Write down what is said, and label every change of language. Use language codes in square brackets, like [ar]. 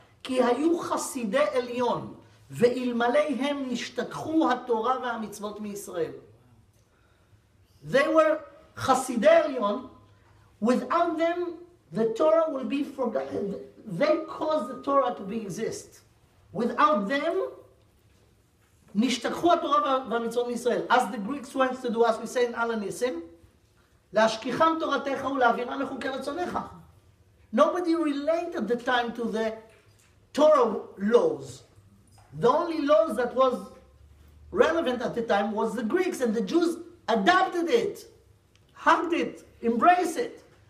[he] כי היו חסידי עליון, ואלמלא הם נשתכחו התורה והמצוות מישראל. [en] They were [he] חסידי עליון, [en] without them the Torah will be forgotten. They caused the Torah to exist. Without them, [he] נשתכחו התורה והמצוות מישראל. [en] As the Greeks went to do, as we say in Al Nisim, [he] להשכיחם תורתך ולהעבירם מחוקי רצונך. [en] Nobody related at the time to the Torah laws. The only laws that was relevant at the time was the Greeks, and the Jews adopted it, hugged it, embraced it.